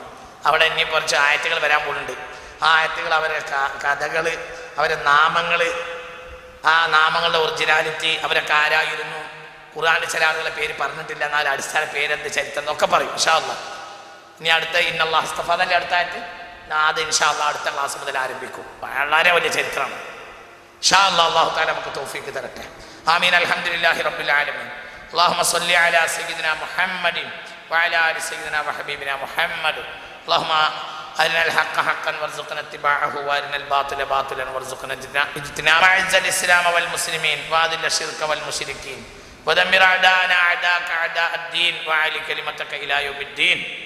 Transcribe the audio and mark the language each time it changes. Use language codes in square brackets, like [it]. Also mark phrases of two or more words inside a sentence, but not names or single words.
[ml] അവിടെ ഇനി കുറച്ച് ആയത്തുകൾ വരാൻ പോകുന്നുണ്ട്. ആ ആയത്തുകൾ, അവരുടെ കഥകൾ, അവരുടെ നാമങ്ങൾ, ആ നാമങ്ങളുടെ ഒറിജിനാലിറ്റി, അവരൊക്കെ ആരായിരുന്നു, ഖുർആനിൽ ചില ആളുകളുടെ പേര് പറഞ്ഞിട്ടില്ല, എന്നാൽ അടിസ്ഥാന പേരെന്ത്, ചരിത്രം എന്നൊക്കെ പറയും [ar] إن شاء الله. [ml] ഇനി അടുത്ത [ar] إن الله اصطفى [ml] എന്നല്ലേ അടുത്ത ആയത്ത്. അത് [ar] إن شاء الله [ml] അടുത്ത ക്ലാസ് മുതൽ ആരംഭിക്കും. വളരെ വലിയ ചരിത്രമാണ് [ar] إن شاء الله. الله تعالى [ml] നമുക്ക് തൗഫീഖ് തരട്ടെ. ആമീൻ. [ar] الحمد لله رب العالمين. اللهم صل على سيدنا محمد وعلى ال سيدنا وحبيبنا محمد. اللهم أرنا الحق حقا وارزقنا اتباعه وأرنا الباطل باطلا وارزقنا اجتنابه. أعز الإسلام والمسلمين وأذل الشرك والمشركين ودمر أعداءنا أعداءك أعداء الدين وأعلِ كلمتك إلى يوم الدين.